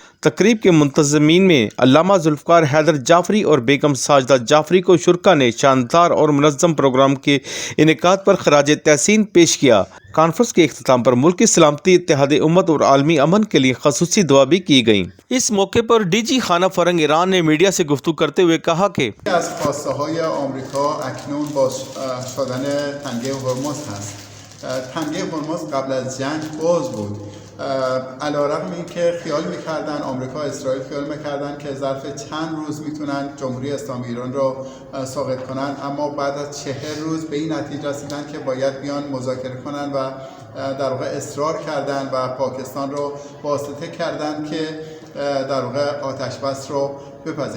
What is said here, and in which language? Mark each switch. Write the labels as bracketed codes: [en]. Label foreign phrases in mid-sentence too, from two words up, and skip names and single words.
[ur] تقریب کے منتظمین میں علامہ ذوالفقار حیدر جعفری اور بیگم ساجدہ جعفری کو شرکا نے شاندار اور منظم پروگرام کے انعقاد پر خراج تحسین پیش کیا. کانفرنس کے اختتام پر ملک کی سلامتی، اتحاد امت اور عالمی امن کے لیے خصوصی دعا بھی کی گئی. اس موقع پر ڈی جی خانہ فرہنگ ایران نے میڈیا سے گفتگو کرتے ہوئے کہا کہ [fa] از خواسته های آمریکا اکنون با شدن تنگه هرمز هست. تنگه هرمز قبل از جنگ باز بود. علیرغم اینکه خیال میکردن آمریکا اسرائیل خیال میکردن که ظرف چند روز میتونن جمهوری اسلامی ایران رو ساقط کنن، اما بعد از 40 روز به این نتیجه رسیدن که باید بیان مذاکره کنن و در واقع اصرار کردن و پاکستان رو واسطه کردن که در واقع آتش بس رو بپذیریم.